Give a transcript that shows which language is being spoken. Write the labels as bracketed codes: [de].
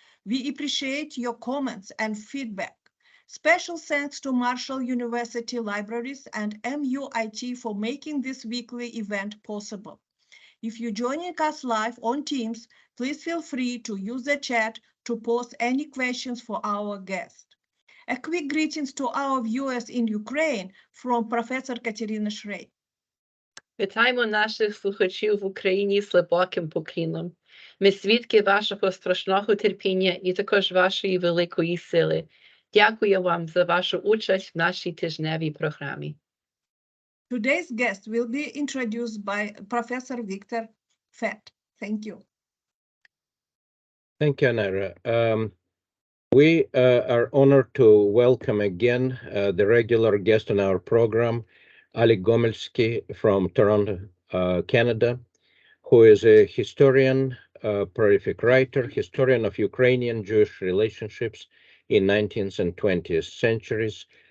[en] We appreciate your comments and feedback. Special thanks to Marshall University Libraries and MUIT for making this weekly event possible. If you're joining us live on Teams, please feel free to use the chat to post any questions for our guest. A quick greetings to our viewers in Ukraine from Professor Katerina Shrey. [uk] Вітаємо наших слухачів в Україні з глибоким поклоном. Ми свідки вашого страшного терпіння і також вашої великої сили. Дякую вам за вашу участь в нашій тижневій програмі. [en] Today's guest will be introduced by Professor Victor Fett. Thank you. Thank you, Anara. We are honored to welcome again the regular guest on our program, Alik Gomelsky from Toronto, Canada, who is a historian, prolific writer, historian of Ukrainian-Jewish relationships in 19th and 20th centuries.